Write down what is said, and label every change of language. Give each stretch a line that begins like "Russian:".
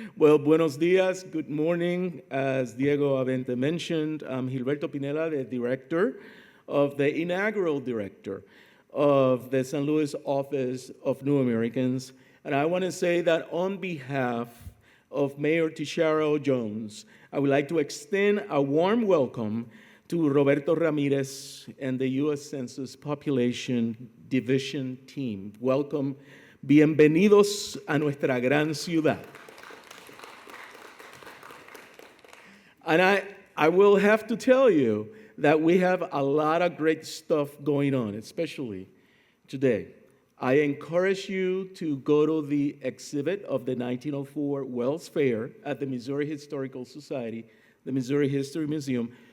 English: Well,
Spanish: buenos dias,
English: good morning. As Diego Avente mentioned, I'm Gilberto Pinella, the director of the inaugural director of the San Luis Office of New Americans. And I want to say that on behalf of Mayor Tishara Jones, I would like to extend a warm welcome to Roberto Ramirez and the US Census Population Division team. Welcome.
Spanish: Bienvenidos a nuestra gran ciudad.
English: And I will have to tell you that we have a lot of great stuff going on, especially today. I encourage you to go to the exhibit of the 1904 Wells Fair at the Missouri Historical Society, the Missouri History Museum.